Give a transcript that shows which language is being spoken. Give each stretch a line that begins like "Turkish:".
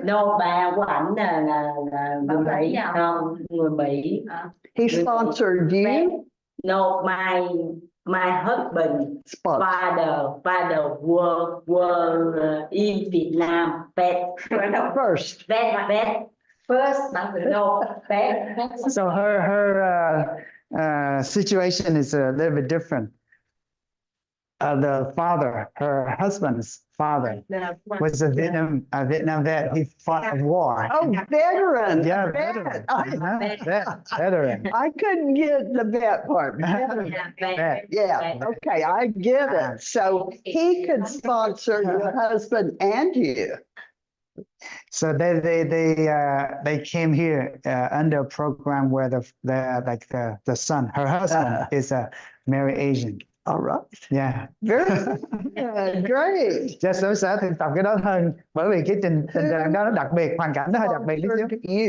Vietnamese: No, bà của ảnh là người Mỹ, không, người Mỹ.
English: He sponsored you? No, my husband's father were in Vietnam vet. First. Vet. First, no, vet. So her situation is a little bit different. The father, her husband's father, was a Vietnam vet. He fought a war. Oh, veteran. Yeah, vet. Veteran. I couldn't get the vet part. Vet. Yeah, okay, I get it. So he could sponsor your husband and you. So they came here under a program where the son, her husband, is a married Asian. All right. Yeah. Very good. Great.
Vietnamese: Just tôi sẽ thực tập cái đó hơn bởi vì cái tình trạng đó nó đặc biệt, hoàn cảnh nó hơi đặc biệt chút xíu.